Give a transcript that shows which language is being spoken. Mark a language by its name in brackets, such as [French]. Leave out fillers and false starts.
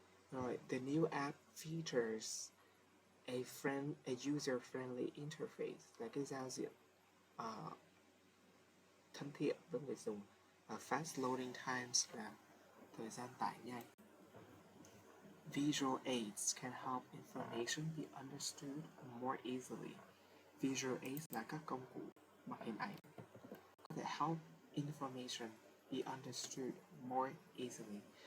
[Vietnamese] Rồi, [English] the new app features a user-friendly interface [Vietnamese] là cái giao diện thân thiện với người dùng. [English] Fast loading times [Vietnamese] là thời gian tải nhanh. [English] Visual aids can help information be understood more easily. Visual aids [Vietnamese] là các công cụ bằng hình ảnh có thể [English] help information be understood more easily.